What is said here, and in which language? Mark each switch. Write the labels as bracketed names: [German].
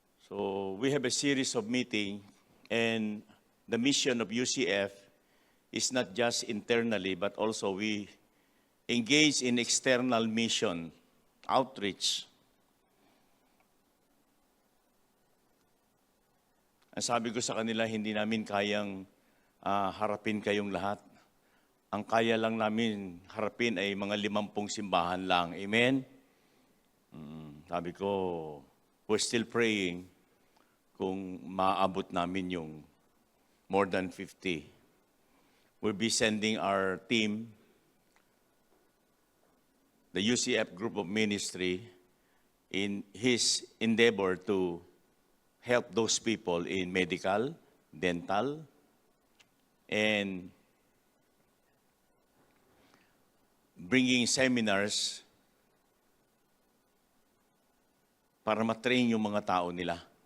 [English] So we have a series of meetings, and the mission of UCF is not just internally, but also we engage in external mission, outreach. [Filipino] Ang sabi ko sa kanila, hindi namin kayang harapin kayong lahat. Ang kaya lang namin harapin ay mga 50 simbahan lang. Amen? Sabi ko, [English] we're still praying [Filipino] kung maabot namin yung [English] more than 50. We'll be sending our team, the UCF Group of Ministry, in his endeavor to help those people in medical, dental, and bringing seminars [Filipino] para matrain yung mga tao nila.